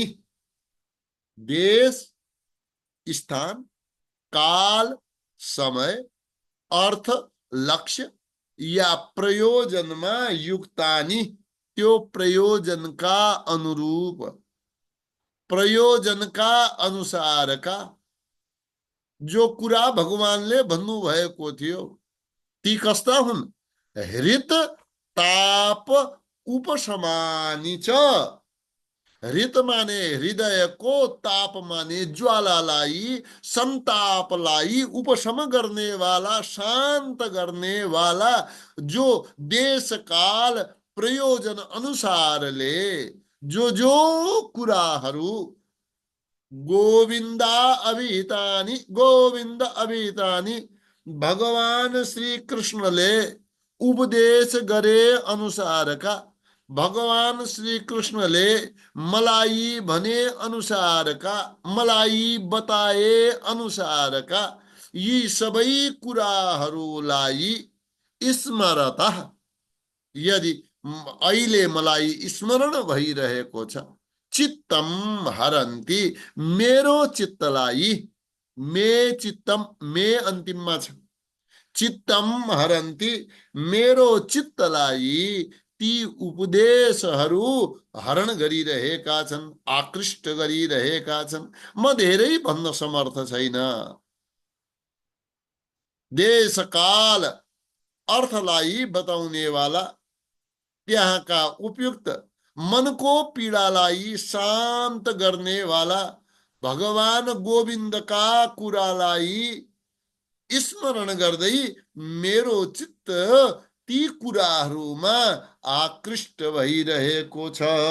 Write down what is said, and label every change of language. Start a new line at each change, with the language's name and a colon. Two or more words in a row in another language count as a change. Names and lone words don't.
Nepali: देश स्थान, काल समय, अर्थ लक्ष्य या प्रयोजनमा युक्तानि, त्यो प्रयोजनका अनुरूप, प्रयोजनका अनुसारका जो कुरा भगवानले भन्नुभएको थियो ती कस्ता हुन्?
Sanskrit: हृत ताप उपशमानि च।
Nepali: हृत माने हृदयको, ताप माने ज्वालालाई, संतापलाई उपशम गर्ने वाला, शान्त गर्ने वाला, जो देश काल प्रयोजन अनुसारले जो कुराहरू
Sanskrit: गोविन्दा अभिहितानि, गोविन्द अभिहितानि,
Nepali: भगवान श्री कृष्णले उपदेश गरे अनुसारका, भगवान श्री कृष्णले मलाई भने अनुसारका, मलाई बताए अनुसारका यी सबै कुराहरूलाई स्मरता, यदि अहिले मलाई स्मरण भइरहेको छ,
Sanskrit: चित्तम हरन्ति,
Nepali: मेरो चित्तलाई,
Sanskrit: मे चित्तम,
Nepali: मे अन्तिममा छ,
Sanskrit: चित्तम हरन्ति,
Nepali: मेरो चित्तलाई ती उपदेशहरू हरण गरिरहेका छन्, आकृष्ट गरिरहेका छन्। म धेरै भन्न समर्थ छैन। देश काल अर्थलाई बताउने वाला, त्यहाँका उपयुक्त मनको पीडालाई शान्त गर्ने वाला भगवान गोविन्दका कुरालाई स्मरण गर्दै मेरो चित्त ती कुराहरूमा आकृष्ट भइरहेको छ।